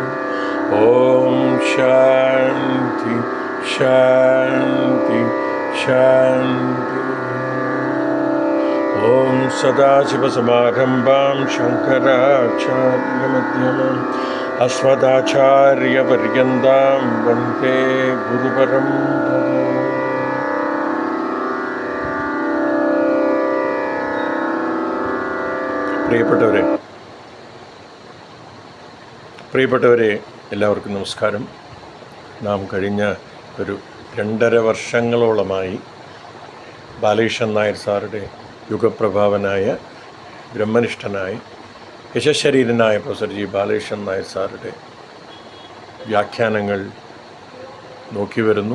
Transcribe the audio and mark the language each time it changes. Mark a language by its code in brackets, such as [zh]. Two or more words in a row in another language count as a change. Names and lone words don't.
[sa] ॐ शान्ति शान्ति शान्ति। ॐ सदाशिवसमारम्भां शङ्कराचार्यमध्यमाम् अस्मदाचार्यपर्यन्तां वन्दे गुरुपरम्पराम्। [ml] പ്രിയപ്പെട്ടവരെ എല്ലാവർക്കും നമസ്കാരം. നാം കഴിഞ്ഞ ഒരു 2.5 വർഷങ്ങളോളമായി ബാലകൃഷ്ണൻ നായർ സാറുടെ യുഗപ്രഭാവനായ ബ്രഹ്മനിഷ്ഠനായ യശശരീരനായ പ്രൊഫസർ ജി ബാലകൃഷ്ണൻ നായർ സാറുടെ വ്യാഖ്യാനങ്ങൾ നോക്കി വരുന്നു.